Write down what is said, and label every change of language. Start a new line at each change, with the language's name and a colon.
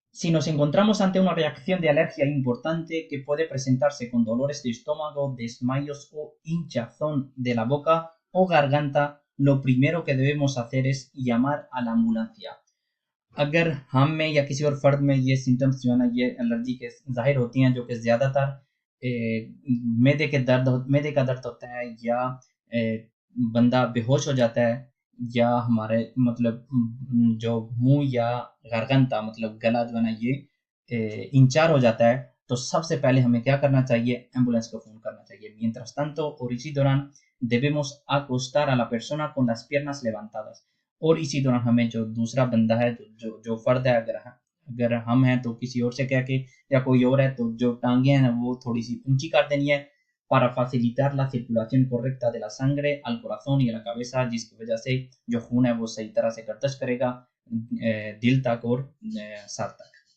Spanish: Si nos encontramos ante una reacción de alergia importante que puede presentarse con dolores de estómago, desmayos o hinchazón de la boca o garganta, lo primero que debemos hacer es llamar a la ambulancia।
Hindi: अगर हम में या किसी और फर्द में ये symptoms जो है ना ये एलर्जी के ज़ाहिर होती हैं जो कि ज़्यादातर मैदे का दर्द होता है या बंदा बेहोश हो जाता है या हमारे मतलब जो मुंह या गारगंता मतलब गला जो है ना ये इंचार हो जाता है, तो सबसे पहले हमें क्या करना चाहिए, एम्बुलेंस को फ़ोन करना चाहिए।
Spanish: Mientras tanto
Hindi: और इसी दौरान
Spanish: debemos acostar a la persona con las piernas levantadas।
Hindi: और इसी दौरान हमें जो दूसरा बंदा है, जो फर्द है, अगर हम हैं तो किसी और से कह के, या कोई और है तो जो टांगे हैं वो थोड़ी सी ऊंची कर देनी है,
Spanish: para facilitar la circulación correcta de la sangre al corazón y a la cabeza,
Hindi: जिसकी वजह से जो खून है वो सही तरह से गर्दिश करेगा दिल तक और सर तक।